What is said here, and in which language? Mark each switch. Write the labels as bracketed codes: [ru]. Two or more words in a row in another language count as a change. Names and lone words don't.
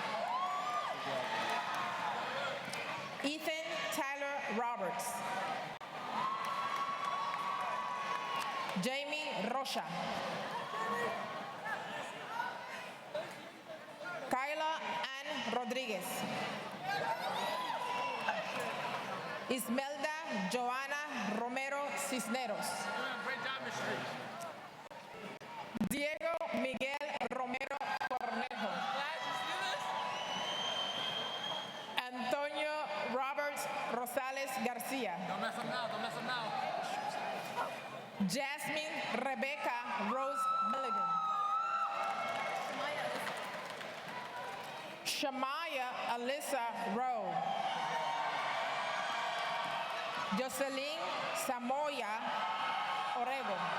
[en] Ethan Tyler Roberts. Jamie Rocha. Kyla Ann Rodriguez. Ismelda Joana Romero Cisneros. Diego Miguel Romero Cornejo. Antonio Roberts Rosales Garcia. Don't mess up now, don't mess up now. Jasmine Rebecca Rose Milligan. Shamaya Alyssa Rowe. Jocelyn Samoya Orego.